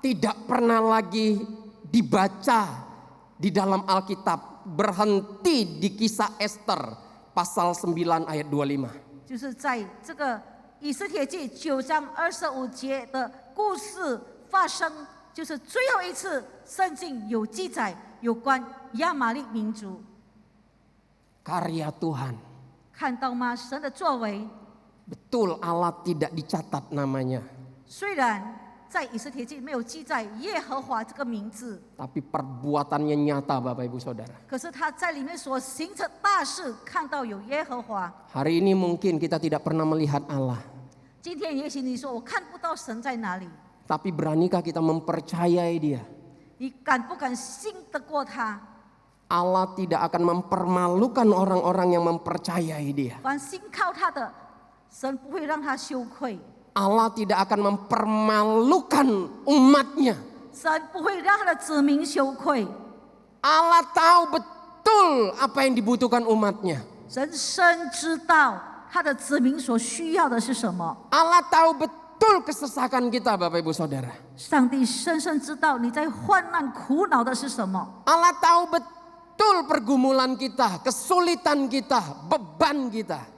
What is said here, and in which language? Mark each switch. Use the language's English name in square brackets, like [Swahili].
[Indonesian] tidak pernah lagi dibaca di dalam Alkitab, berhenti di kisah Ester pasal 9 ayat 25. [Chinese] 就是在这个以斯帖记9章25节的故事发生，就是最后一次圣经有记载有关亚玛利民族。 [Indonesian] Karya Tuhan. [Chinese] 看到吗？神的作为， [Indonesian] Betul Allah tidak dicatat namanya. [Chinese] 虽然在以斯帖记没有记载耶和华这个名字， [Indonesian] Tapi perbuatannya nyata Bapak Ibu Saudara. [Chinese] 可是他在里面所行的大事，看到有耶和华。 [Indonesian] Hari ini mungkin kita tidak pernah melihat Allah. [Chinese] 今天也许你说我看不到神在哪里， [Indonesian] Tapi beranikah kita mempercayai Dia? [Chinese] 你敢不敢信得过他？ [Indonesian] Allah tidak akan mempermalukan orang-orang yang mempercayai Dia. [Chinese] 凡信靠他的，神不会让他羞愧， [Indonesian] Allah tidak akan mempermalukan umatnya. [Chinese] 神不会让他的子民羞愧。 [Indonesian] Allah tahu betul apa yang dibutuhkan umatnya. [Chinese] 神深知道他的子民所需要的是什么。 [Indonesian] Allah tahu betul kesesakan kita Bapak Ibu Saudara. [Chinese] 上帝深深知道你在患难苦恼的是什么。 [Indonesian] Allah tahu betul pergumulan kita, kesulitan kita, beban kita.